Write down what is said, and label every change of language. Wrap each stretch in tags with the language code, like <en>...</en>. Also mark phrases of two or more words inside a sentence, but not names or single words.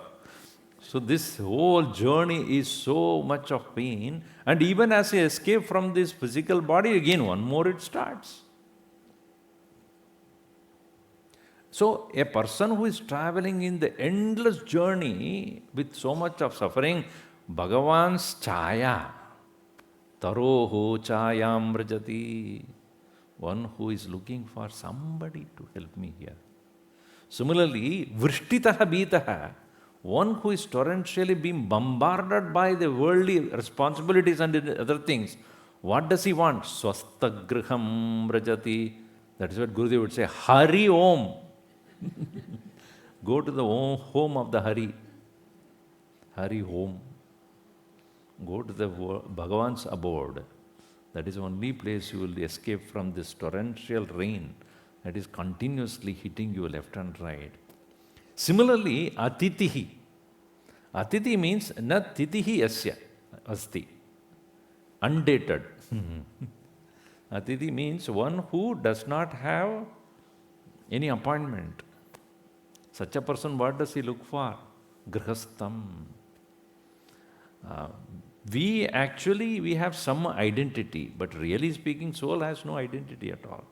<en>So this whole journey is so much of pain, and even as you escape from this physical body, again one more it starts. So a person who is traveling in the endless journey with so much of suffering, Bhagavan's chaya,</en> <sa>तरोः छायां व्रजति,</sa> <en>one who is looking for somebody to help me here. Similarly,</en> <sa>वृष्टितः भीतः,</sa> <en>one who is torrentially being bombarded by the worldly responsibilities and other things. What does he want?</en> <sa>स्वस्थगृहं व्रजति.</sa> <en>That is what Gurudev would say,</en> <sa>हरि ॐ.</sa> <en>Go to the home of the Hari.</en> <sa>हरि ॐ.</sa> <en>Go to the Bhagavan's abode. That is the only place you will escape from this torrential rain that is continuously hitting you left and right. Similarly, atitihi.</en> <sa>Atiti means न तिथिः यस्य अस्ति.</sa> <en>Undated. Atiti means one who does not have any appointment. Such a person, what does he look for? Grihastham. We have some identity, but really speaking, soul has no identity at all.</en>